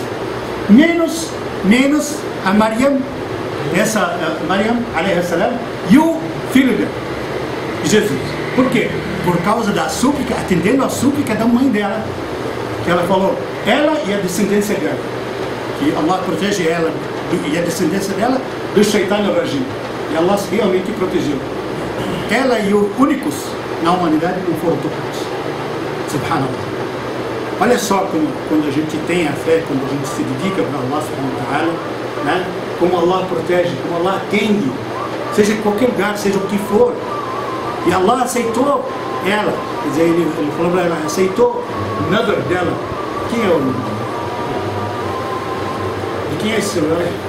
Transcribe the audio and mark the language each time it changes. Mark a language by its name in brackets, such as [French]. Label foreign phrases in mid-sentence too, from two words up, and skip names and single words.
[Portuguese] Menos a Mariam, Mariam, [Arabic] عليه السلام, [Portuguese] e o filho dela, Jesus. Por quê? Por causa da súplica, atendendo a súplica da mãe dela, que ela falou, ela e a descendência dela. Que Allah protege ela e a descendência dela do [Arabic] الشيطان الرجيم. [Portuguese] E Allah realmente protegeu. Ela e os únicos na humanidade não foram tocados. Subhanallah. Olha só quando a gente tem a fé, quando a gente se dedica para Allah [Arabic] سبحانه وتعالى, [Portuguese] né? Como Allah protege, como Allah atende, seja em qualquer lugar, seja o que for. E Allah aceitou ela, quer dizer, ele falou para ela, aceitou o nadr dela. Quem é o nadr? De quem é esse celular?